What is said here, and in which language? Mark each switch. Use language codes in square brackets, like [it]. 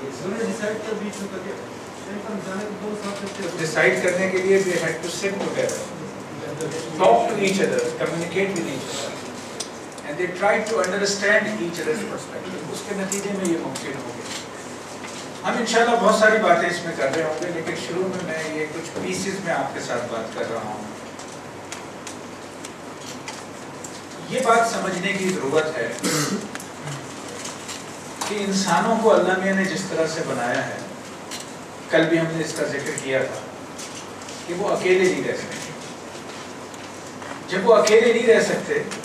[hi] दोनों डिसाइड कर बीच में करके एक तरफ जाने तो दोनों साथ चलते हैं। डिसाइड करने के लिए [en] they had to sit together, talk to each other, communicate with each other, and they tried to understand each other's perspective. [hi] उसके नतीजे में ये मुमकिन हो गया। हम इंशाल्लाह बहुत सारी बातें इसमें कर रहे होंगे, लेकिन शुरू में मैं ये कुछ पीसेस में आपके साथ बात कर रहा हूँ। ये बात समझने की ज़रूरत है कि इंसानों को अल्लाह मियां ने जिस तरह से बनाया है, कल भी हमने इसका जिक्र किया था कि वो अकेले नहीं रह सकते। जब वो अकेले नहीं रह सकते